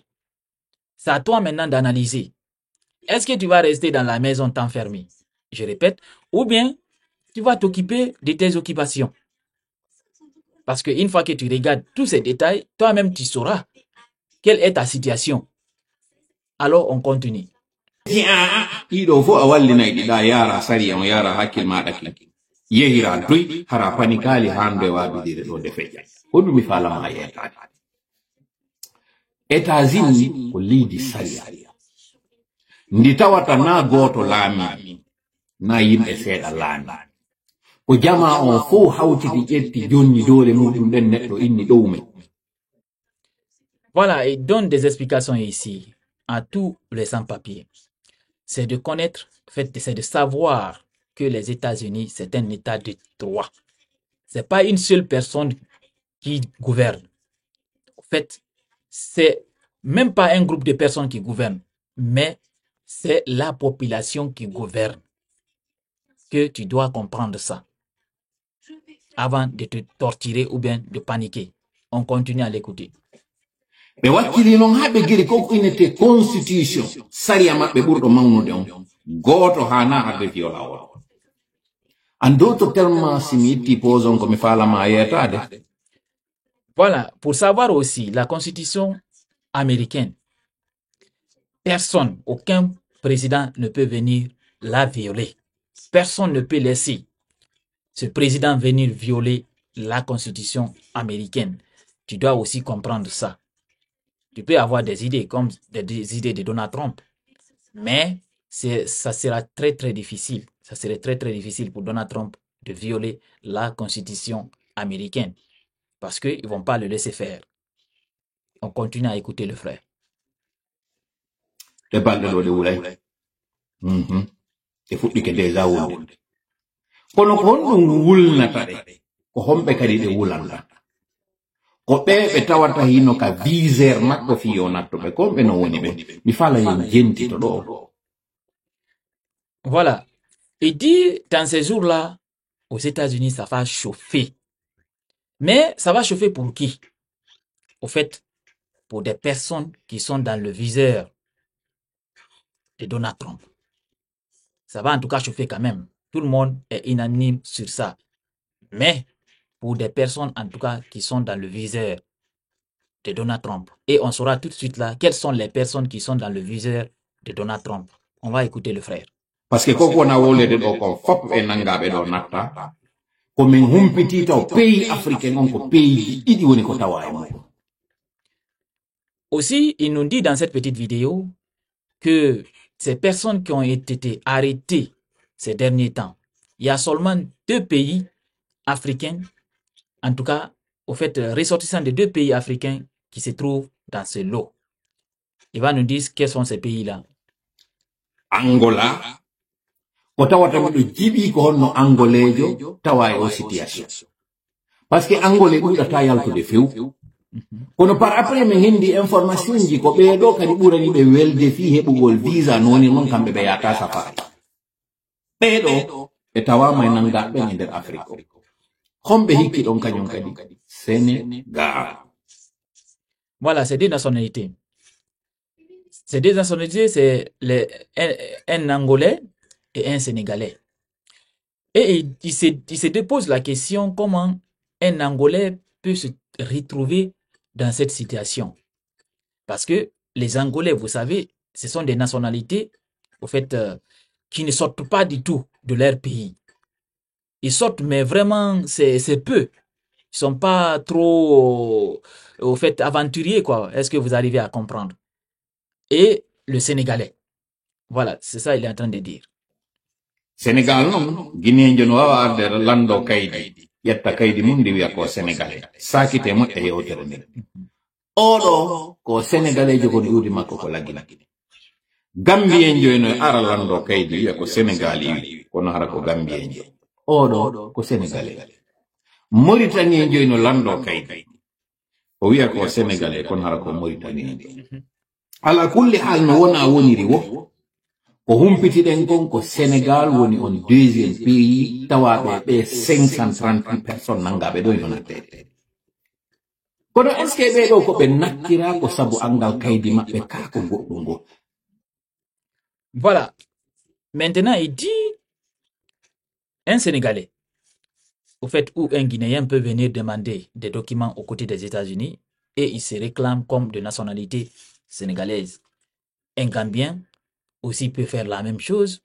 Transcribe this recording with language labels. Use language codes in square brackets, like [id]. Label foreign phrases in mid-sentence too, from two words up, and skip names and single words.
[fr] C'est à toi maintenant d'analyser. Est-ce que tu vas rester dans la maison t'enfermer? Je répète, ou bien tu vas t'occuper de tes occupations. Parce qu'une fois que tu regardes tous ces détails, toi-même tu sauras quelle est ta situation. Alors on continue. [ff] Iɗo fo a wallinay ɗiɗa yara sari on yara hakkil maɗa ki yehira doy hara panikali hande wabidire ɗo de feƴƴa hoɗum mi falama yetade États-Unis ko leydi saria ndi tawata na goto laami na yimɓe seeɗa laami ko jama on fo hawtidi ƴetti jonni dole muɗum ɗen neɗɗo inni ɗowme. [fr] Voilà, il donne des explications ici à tous les sans-papiers. C'est de connaître en fait, c'est de savoir que les États-Unis, c'est un État de droit. C'est pas une seule personne qui gouverne. En fait, c'est même pas un groupe de personnes qui gouvernent, mais c'est la population qui gouverne. Que tu dois comprendre ça avant de te torturer ou bien de paniquer. On continue à l'écouter. [ff] ɓe wakkili noon ha ɓe giri koko inete constitution sariya maɓɓe ɓurɗo mawnude on goto hana arde violawol [fr] en d'autres termes [ff] si mi itti pose on komi falama yetade. [fr] Voilà, pour savoir aussi la constitution américaine, personne, aucun président ne peut venir la violer. Personne ne peut laisser ce président venir violer la constitution américaine. Tu dois aussi comprendre ça. Tu peux avoir des idées comme des idées de Donald Trump, mais ça sera très très difficile. Ça serait très très difficile pour Donald Trump de violer la constitution américaine parce qu'ils ne vont pas le laisser faire. On continue à écouter le frère. [ff] Le balɗe ɗo ɗe wulay e fuɗɗike déjà wulde kono ko honɗum wulnata ɗe ko homɓe kadi ɗe wulanta ko ɓe tawata hino ka viseur makko fiyo nattoɓe ko ɓe no woni ɓe mi fala yen jentito ɗo. [fr] Voilà. Il dit dans ces jours-là, aux États-Unis, ça va chauffer. Mais ça va chauffer pour qui? Au fait, pour des personnes qui sont dans le viseur de Donald Trump. Ça va en tout cas chauffer quand même. Tout le monde est unanime sur ça. Mais pour des personnes en tout cas qui sont dans le viseur de Donald Trump. Et on saura tout de suite là quelles sont les personnes qui sont dans le viseur de Donald Trump. On va écouter le frère. Parce que [ff] koko na wolede ɗo kon fop e nangaɓe ɗo natta komin humpitita o [fr] pays africain [ff] on ko pays ɗiɗi woni ko tawa e muɗum. [fr] Aussi, il nous dit dans cette petite vidéo que ces personnes qui ont été arrêtées ces derniers temps, il y a seulement 2 pays africains, en tout cas, au fait, ressortissants de 2 pays africains qui se trouvent dans ce lot. Il va nous dire quels sont ces pays-là. [ff] Angola, ko tawata miɗo jiɓi ko honno angolejo tawa e o situation [fr] parce que angolais [ff] ɓurɗata yaltude few kono [fr] par après [ff] min hendi information ji ko ɓeeɗo kadi ɓurani ɓe welde fi heɓugol visa noni noon kamɓe ɓe yata safari ɓeeɗo ɓe tawama e nangaɓe e nder afrique o homɓe hikki ɗon kañum kadi Sénégal. [fr] Voilà, c'est 2 nationalités. Ces 2 nationalités, c'est un Angolais et un Sénégalais. Et il se dépose la question comment un Angolais peut se retrouver dans cette situation. Parce que les Angolais, vous savez, ce sont des nationalités, au fait, qui ne sortent pas du tout de leur pays. Ils sortent, mais vraiment, c'est peu. Ils sont pas trop, au fait, aventuriers, quoi. Est-ce que vous arrivez à comprendre? Et le Sénégalais. Voilà, c'est ça il est en train de dire. [ff] Sénégal non, Guinéen no wawa arde lando kaydi yetta kaydi mum ndi wiya ko sénégalais sakite moƴƴa yewtere nden oɗo ko sénégalais jogo no iwdi makko ko lagina gambien joyno ara lando kaydi wiya ko sénégal iwi kono hara ko gambien jo oɗo ko sénégalais mauritanien joyno lando kaydi o wiya ko sénégalais kono hara ko mauritanien ala kulli hal no wona woniri wo ko humpitiɗen kon ko Sénégal woni on 2e pays tawaɓe ɓe 538 personnes nangaɓe ɗo yo nattede kono [fr] est ce que [ff] ɓeɗo ko ɓe nattira ko sabu angal kaydi maɓɓe ka ko goɗɗum ngo. [fr] Voilà, maintenant il dit un Sénégalais, au fait, où un Guinéen peut venir demander des documents aux côtés des États-Unis et il se réclame comme de nationalité sénégalaise. Un Gambien aussi peut faire la même chose.